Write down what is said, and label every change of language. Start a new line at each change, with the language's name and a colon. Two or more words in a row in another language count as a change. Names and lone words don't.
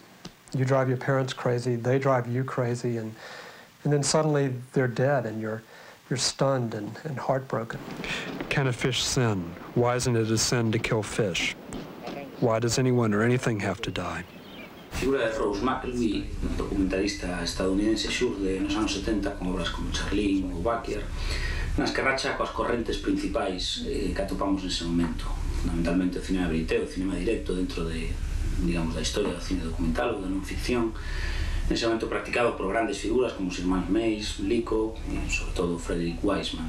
English: You drive your parents crazy, they drive you crazy, and then suddenly they're dead and you're stunned and heartbroken. Can a fish sin? Why isn't it a sin to kill fish? Why does anyone or anything have to die?
Galician: La figura de McElwee, un documentalista estadounidense xurde nos anos 70 con obras como Charleen ou Baker, nas que racha coas correntes principais que atopamos nese momento. Fundamentalmente o cinema verité, o cinema directo dentro de, digamos, da historia do cine documental ou da non ficción, nese momento practicado por grandes figuras como os irmáns Mays, Lico e, sobre todo, Frederick Wiseman.